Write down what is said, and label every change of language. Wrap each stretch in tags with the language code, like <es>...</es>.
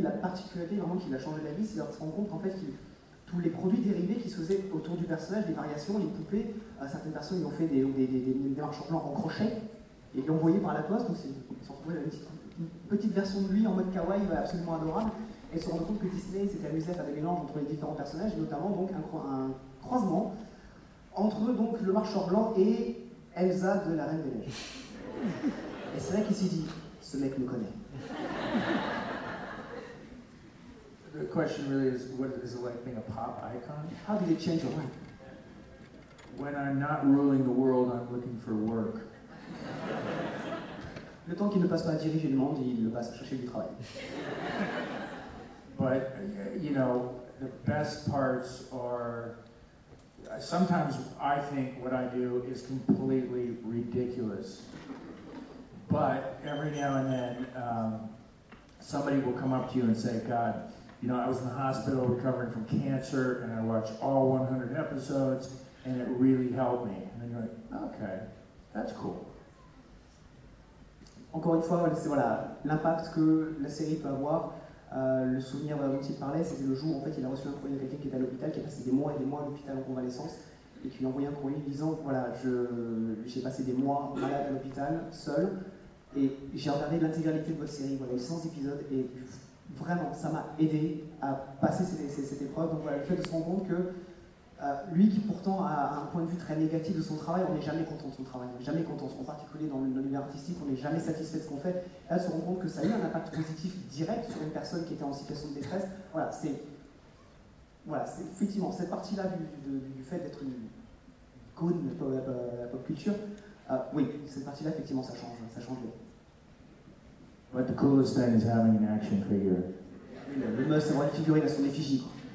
<fr>La particularité vraiment qu'il a changé d'avis, c'est qu'il se rend compte en fait que tous les produits dérivés qui se faisaient autour du personnage, les variations, les poupées, certaines personnes lui ont fait des marches en blanc en crochet et l'ont envoyé par la poste, donc il s'est retrouvé avec une petite version de lui en mode kawaii absolument adorable. et se rendre compte que Disney s'est amusé à faire des mélanges entre les différents personnages, et notamment donc un croisement entre donc le marcheur blanc et Elsa de la Reine des Neiges. Et c'est là qu'il s'est dit, ce mec me connaît.</fr> <en>The question really is, what is it like being a pop icon? How did it change your life? When I'm not ruling the world, I'm looking for work.</en> <fr>Le temps qu'il ne passe pas à diriger le monde, il le passe à chercher du travail.</fr> <en>But, you know, the best parts are... Sometimes I think what I do is completely ridiculous. But every now and then, somebody will come up to you and say, God, you know, I was in the hospital recovering from cancer, and I watched all 100 episodes, and it really helped me. And then you're like, okay, that's cool.</en> <fr>Encore une fois, c'est voilà, l'impact que la série peut avoir. Le souvenir dont il parlait, c'était le jour où en fait, il a reçu un courrier de quelqu'un qui était à l'hôpital, qui a passé des mois et des mois à l'hôpital en convalescence, et qui lui a envoyé un courrier disant, voilà, j'ai passé des mois malade à l'hôpital, seul, et j'ai regardé l'intégralité de votre série, voilà, 100 épisodes, et vraiment, ça m'a aidé à passer cette épreuve. Donc voilà, le fait de se rendre compte que lui qui pourtant a un point de vue très négatif de son travail, on n'est jamais content de son travail, on n'est jamais content, en particulier dans l'univers artistique, on n'est jamais satisfait de ce qu'on fait. Et là, se rendre compte que ça a eu un impact positif direct sur une personne qui était en situation de détresse, voilà, c'est effectivement cette partie-là du fait d'être une icône de la pop culture, oui, cette partie-là, effectivement, ça change.</fr> <en>But the coolest thing is having an action figure.</en> <fr>Le must, c'est avoir une figurine à son effigie, quoi.</fr>